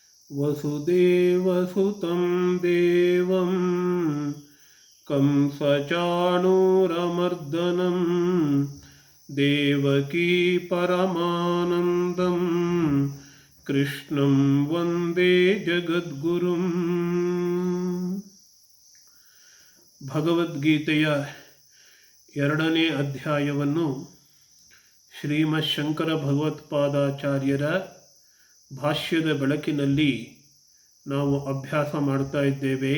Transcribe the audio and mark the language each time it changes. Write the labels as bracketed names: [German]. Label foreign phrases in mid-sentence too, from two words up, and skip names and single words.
[Sanskrit] ವಸುದೇವಸುತಂ ದೇವಂ ಕಂಸಚಾಣೂರಮರ್ದನಂ ದೇವಕೀ ಪರಮಾನಂದಂ ಕೃಷ್ಣಂ ವಂದೇ ಜಗದ್ಗುರುಂ. [Kannada] ಭಗವದ್ಗೀತೆಯ 2ನೇ ಅಧ್ಯಾಯವನ್ನು ಶ್ರೀಮತ್ ಶಂಕರ ಭಗವತ್ಪಾದಾಚಾರ್ಯರ ಭಾಷ್ಯದ ಬೆಳಕಿನಲ್ಲಿ ನಾವು ಅಭ್ಯಾಸ ಮಾಡ್ತಾ ಇದ್ದೇವೆ.